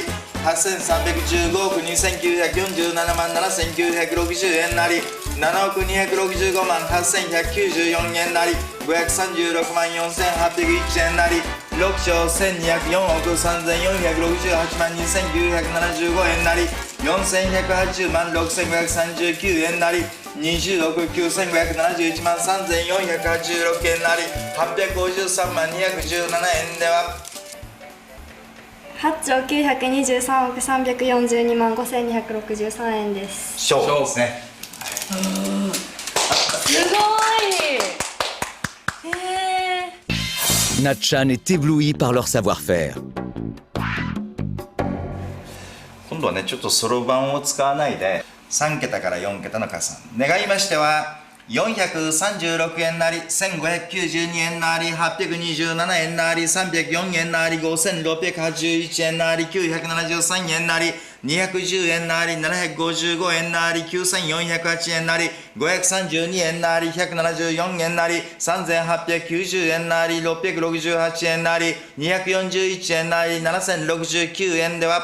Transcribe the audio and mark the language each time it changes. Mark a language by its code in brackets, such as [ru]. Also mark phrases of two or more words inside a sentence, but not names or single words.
[ja] 8315 億2947万7960円なり7億265万8194円なり536万4801円なり6兆1204億3468万2975円なり4180万6539円なり20億9571万3486円なり853万217円では 8兆923億342万5263円です。勝負ですね。すごい [fr] Natchan est ébloui par leur savoir-faire. [ja] 今度はねちょっとそろばんを使わないで3桁から4桁の加算願いましては436円なり1592円なり827円なり304円なり5681円なり973円なり210円なり755円なり9408円なり532円なり174円なり3890円なり668円なり241円なり7069円では